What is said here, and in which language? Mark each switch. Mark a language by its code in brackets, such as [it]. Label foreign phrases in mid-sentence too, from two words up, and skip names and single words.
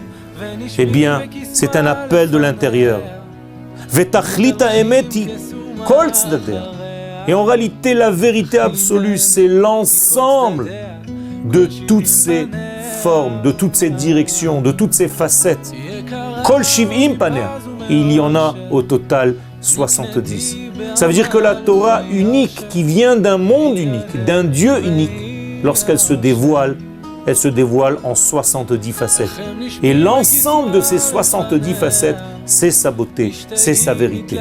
[fr] Eh bien, c'est un appel de l'intérieur. Et en réalité, la vérité absolue, c'est l'ensemble de toutes ces formes, de toutes ces directions, de toutes ces facettes. [he] כל שבעים פנים. [fr] Il y en a au total 70. Ça veut dire que la Torah unique, qui vient d'un monde unique, d'un Dieu unique, lorsqu'elle se dévoile, elle se dévoile en 70 facettes. Et l'ensemble de ces 70 facettes, c'est sa beauté, c'est sa vérité.